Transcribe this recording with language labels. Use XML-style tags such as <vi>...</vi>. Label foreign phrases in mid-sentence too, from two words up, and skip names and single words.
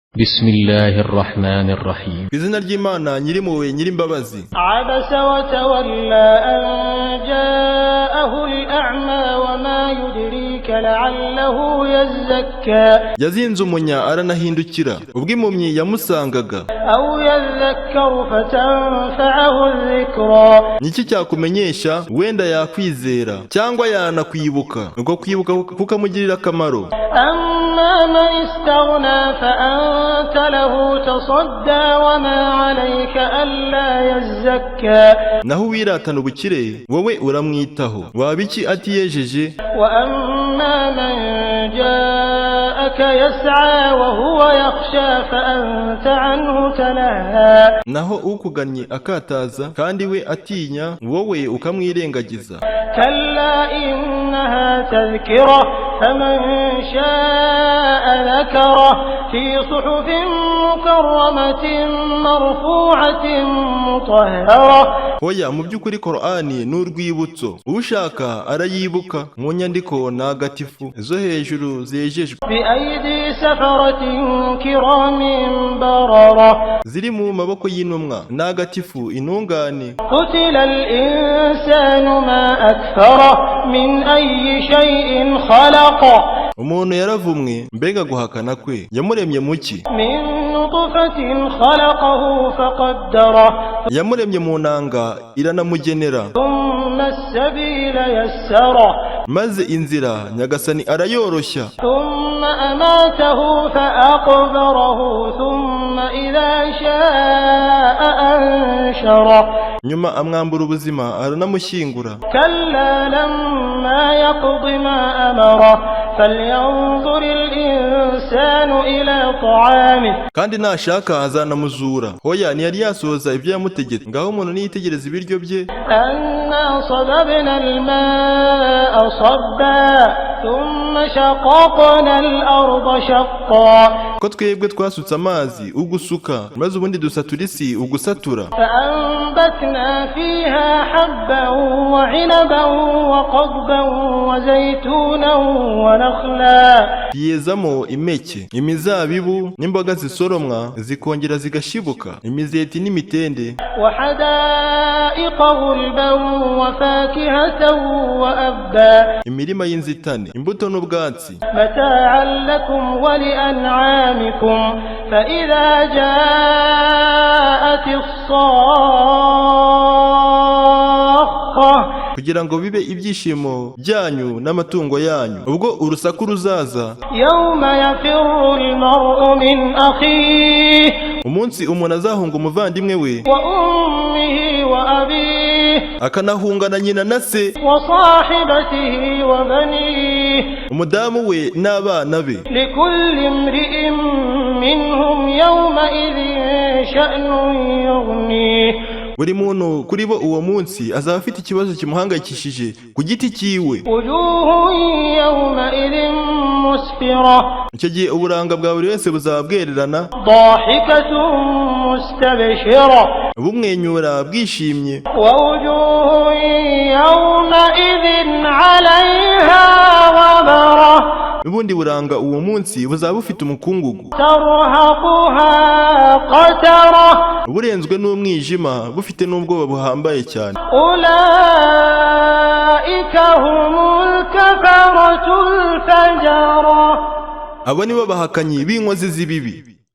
<ar>بسم الله الرحمن الرحيم.</ar> <rw>Izina ry'Imana nyirimpuhwe nyirimbabazi.</rw> <ar>عبس وتولى أن جاءه الأعمى وما يدريك لعله يزكى.</ar> <rw>Yazinze umunya aranahindukira ubwo impumyi yamusangaga.</rw> <ar>أو يذكر فتنفعه الذكرى.</ar> <rw>Niki cyakumenyesha wenda yakwizera cyangwa yanakwibuka ubwo kwibuka kukamugirira akamaro.</rw> <ar>أما من استغنى فأنت له تصدى وما عليك ألا يزكى</ar> <rw>naho wiratana ubukire wowe uramwitaho wabiki atiyejeje.</rw> <ar>وأما من جاءك يسعى وهو يخشى فأنت عنه تلهى</ar> <rw>naho ukugannye akataza kandi we atinya wowe ukamwirengagiza.</rw> <ar>كلا إنها تذكرة فمن شاء ذكره في صحف مكرمة مرفوعة مطهرة.</ar> <rw>Hoya mu by'ukuri Qur'ani n'urwibutso ushaka arayibuka mu nyandiko ntagatifu zo hejuru zejejwe</rw> <ar>بأيدي سفرة كرام بررة</ar> <rw>ziri mu maboko y'intumwa ntagatifu intungane.</rw> <ar>قتل الإنسان ما أكفره من أي شيء خلقه</ar> <rw>Umuntu yaravumwe mbega guhakana kwe yamuremye muki.</rw> <ar>من نطفة خلقه فقدره</ar> <rw>Yamuremye mu nanga iranamugenera</rw> <ar>ثم السبيل يسره</ar> <rw>maze inzira nyagasani arayoroshya.</rw> <ar>ثم أماته فأقبره ثم إذا شاء أنشره</ar> <rw>nyuma amwambura ubuzima aranamushyingura.</rw> <ar>كلا لما يقض ما أمره فلينظر الإنسان إلى طعامه</ar> <rw>kandi nashaka azanamuzura. Hoya ntiyari yasohoza ibyo yamutegetse ngaho umuntu niyitegereza ibiryo bye.</rw> <ar>أنا صببنا الماء صبا ثم شققنا الأرض شقا</ar> <rw>ko twebwe twasutse amazi ugusuka maze ubundi dusatura isi ugusatura.</rw> <ar>فأنبتنا فيها حبا وعنبا وقضبا وزيتونا ونخلا</ar> <rw>yezamo impeke imizabibu n'imboga zisoromwa zikongera zigashibuka imizeti n'imitende.</rw> <ar>وحدائق غلبا وفاكهة وأبا</ar> <rw>imirima y'inzitane imbuto n'ubwatsi.</rw> <ar>متاعا لكم ولأنعامكم فإذا جاءت الصاخة</ar> <rw>kugira ngo bibe ibyishimo byanyu n'amatungo yanyu ubwo urusaku ruzaza.</rw> <ar>يوم يفر المرء من أخيه</ar> <rw>umunsi umuntu azahunga umuvandimwe we</rw> <ar>وأمه وأبيه</ar> <rw>akanahunga na nyina na se</rw> <ar>وصاحبته وبنيه</ar> <rw>umudamu we n'abana be.</rw> <ar>لكل امرئ منهم يومئذ شأن يغنيه</ar> <rw>buri muntu kuri bo uwo munsi azaba afite ikibazo kimuhangayikishije ku giti cyiwe.</rw> <ar>وجوه يومئذ مسفرة</ar> <rw>icyo gihe uburanga bwa buri wese buzaba bwererana</rw> <ar>ضاحكة مستبشرة</ar> <rw>bumwenyura bwishimye.</rw> <ar>ووجوه يومئذ عليها غبرة</ar> <rw>ubundi buranga uwo munsi buzaba bufite umukungugu</rw> <ar>ترهقها قترة</ar> <rw>burenzwe n'umwijima bufite n'ubwoba buhambaye cyane.</rw> <ar>أولئك هم الكفرة الفجرة</ar> <rw>abo ni bo bahakanyi b'inkozi z'ibibi.</rw>